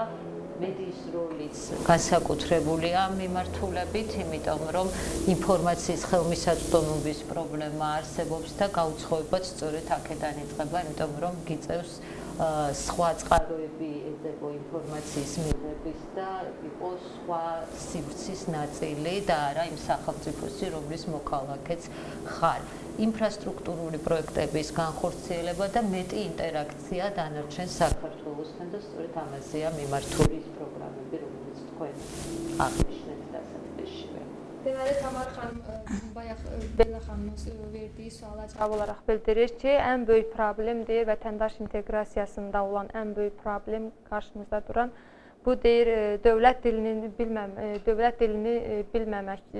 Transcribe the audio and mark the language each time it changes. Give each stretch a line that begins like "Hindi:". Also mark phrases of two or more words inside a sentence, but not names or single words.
Georgian: მედიის როლიც განსაკუთრებულია მიმართულებით, იმიტომ რომ ინფორმაციის ხელმისაწვდომობის პრობლემა არსებობს და გაუცხოებაც სწორედ აქედან იწყება, იმიტომ რომ გიწევს სხვა წყაროები ეძებო ინფორმაციის მიღების და იყოს სხვა სივრცის ნაწილი და არა იმ სახელმწიფოსი, რომლის მოქალაქეც ხარ. ინფრასტრუქტურული პროექტების განხორციელება და მეტი ინტერაქცია დანარჩენ საქართველოსთან და სწორედ ამაზეა მიმართული ის პროგრამები, რომელიც თქვენ აღნიშნეთ დასაწყისშივე.
Azerbaijani: Deməli, Tamar xanım bayaq Bella xanımın verdiyi suala cavab olaraq bildirir ki, ən böyük problem deyir vətəndaş inteqrasiyasında olan ən böyük problem qarşımızda duran bu deyir dövlət dilini bilməməkdir.